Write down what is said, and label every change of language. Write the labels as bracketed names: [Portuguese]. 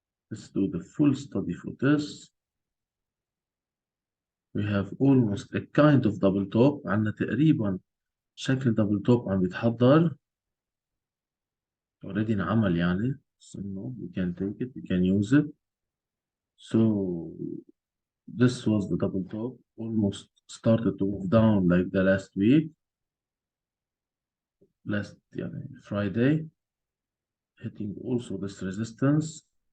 [English] Let's do the full study for this. We have almost a kind of double top. [Arabic] عندنا تقريبا شكل double top عم بيتحضر. Already انعمل يعني. [English] So no, we can take it, we can use it. So this was the double top. Almost started to move down like the last week. Last يعني Friday. Hitting also this resistance.